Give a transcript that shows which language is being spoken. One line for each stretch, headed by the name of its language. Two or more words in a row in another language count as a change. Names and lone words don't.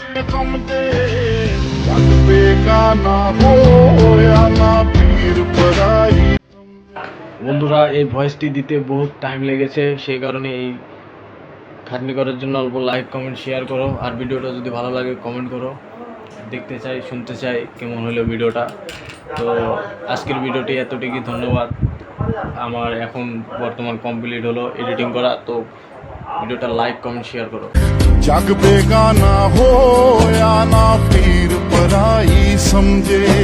Bangla: বন্ধুরা, এই ভয়েসটি দিতে বহুত টাইম লেগেছে, সেই কারণে এই খাটনি করার জন্য অল্প লাইক কমেন্ট শেয়ার করো। আর ভিডিওটা যদি ভালো লাগে কমেন্ট করো। দেখতে চাই, শুনতে চাই কেমন হলো ভিডিওটা। তো আজকের ভিডিওটি এতটুকুই, ধন্যবাদ। আমার এখন বর্তমান কমপ্লিট হলো এডিটিং করা। তো ভিডিওটা লাইক কমেন্ট শেয়ার করো।
Hindi: जग बेगाना हो या ना पीर पराई समझे।